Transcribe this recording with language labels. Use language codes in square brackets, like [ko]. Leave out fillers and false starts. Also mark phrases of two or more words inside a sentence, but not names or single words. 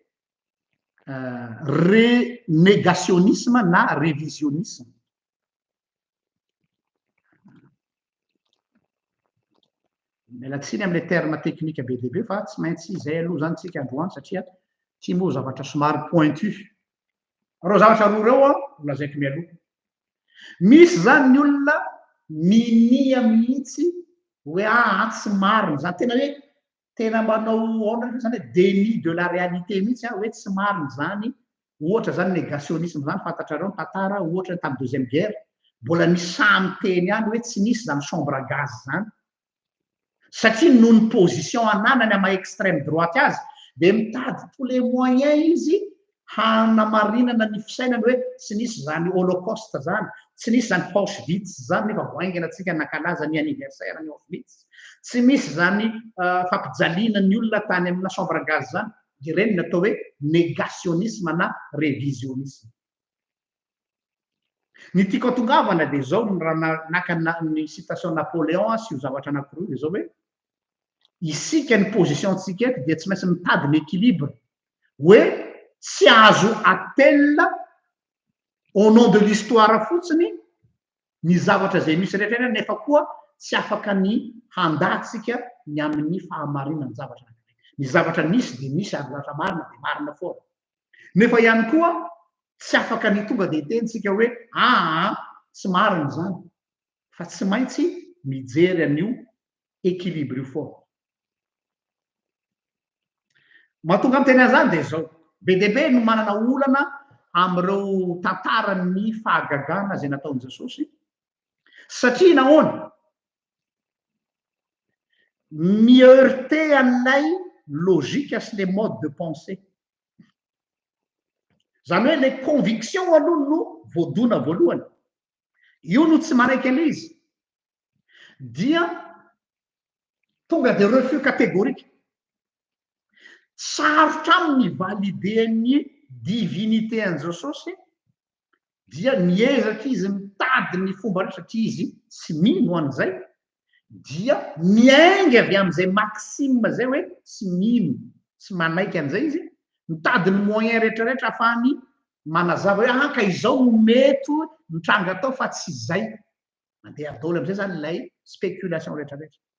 [mg] renégationnisme na révisionnisme mialatsiny am' [fr] le terme technique [mg] be deaibe fa tsy maintsy zay aloha zany tsika androany satria ty moa zavatra somary pointu reo zavatra roa reo lazaiko mialoha misy zany ny olona minia mihitsy hoe tsy mariny zany tena manao aona zany hoe [fr] déni de la réalité [mg] mihitsy hoe tsy mariny zany ohatra zany négationnisme zany fantatrareo ny tantara ohatra tamin'ny [fr] deuxième guerre [mg] mbola ny samy teny any hoe tsy nisy zany [fr] chambre à gaz [mg] zany satria noho ny position ananany ama [fr] extrême droite [mg] azy de mitady [fr] tous les moyens [mg] izy hanamarinana ny fisainany hoe tsy nisy zany holocauste zany tsy nisy zany Auschwitz zany nefa voaingana atsika nakalaza ny anniversaire ny Auschwitz tsy misy zany fampijaliana ny olona tany amina [fr] chambre à gaz [mg] zany de reny natao hoe négationnisme na révisionnisme ny tiako atongavana de zao raha naka ny citation Napoléon sy ho zavatra anankiroa de zao hoe isika ny position tsika eto de tsy maintsy mitady ny équilibre hoe tsy azo atella [fr] au nom de l'histoire [mg] fotsiny ny zavatra zay misy rehetra nefa koa tsy afaka ny handatsika ny amin'ny fahamarinany zavatra ny zavatra nisy de misy ary zavatra marina de marina foana nefa ihany koa tsy afaka ny tonga de tentsika hoe tsy marina zany fa tsy maintsy mijery an'io équilibre io foana mahatonga amin'ny teny zany de zao be deaibe no manana olana am'ireo tantarany fahagagana zay nataony Jesosy satria nahoana miheurter an'ilay logique sy [fr] les modes de pensée [mg] zany hoe [fr] les convictions [mg] aloha no voadona voalohany io no tsy maraiky an'le izy dia tonga de [fr] refus catégorique [mg] sarotra aminy validé ny divinité an Jesosy dia niezaka izy mitady ny fomba rehetra satria izy tsy mino an'izay dia miaingy avy amin'izay maxime zay hoe tsy mino tsy manaiky an'izay izy mitady ny moyen rehetrarehetra ahafahany manazava hoe ka izao no mety mitranga atao fa tsy zay mandeha daoly am'izay zany ilay spéculation rehetrarehetra